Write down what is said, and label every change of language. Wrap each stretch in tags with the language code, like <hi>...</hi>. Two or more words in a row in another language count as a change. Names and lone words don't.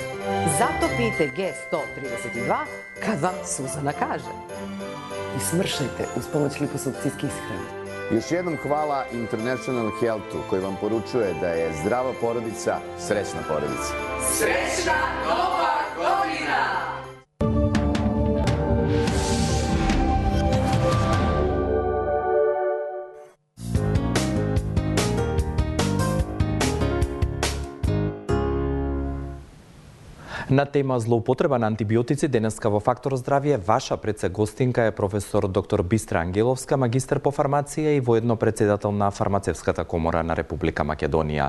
<sr>Zato pijte G132 kad vam Suzana kaže. I smršajte uz pomoć liposukcijske ishrane. Još jednom hvala International Healthu koji vam poručuje da je zdrava porodica srećna porodica. Srećna Nova godina!</sr> <mk>На тема злоупотреба на антибиотици денеска во Фактор здравје ваша предсегостинка е професор доктор Бистра Ангеловска, магистар по фармација и воедно председател на Фармацевската комора на Република Македонија.</mk>